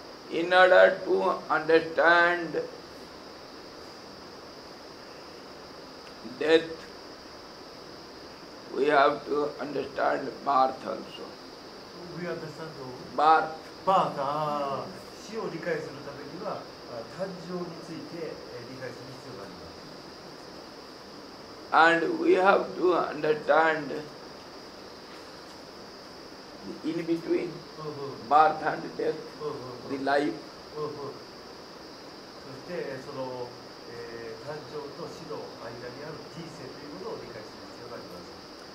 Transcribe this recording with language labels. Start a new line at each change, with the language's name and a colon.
English: In order to understand death, we have to understand birth also. We understand Birth.
Japanese: バータ死を理解するためには誕生について理解する必要があります。
English: And we have to understand the in between birth and death, the life.
Japanese: そしてその誕生と死の間にある人生ということを理解する必要があります。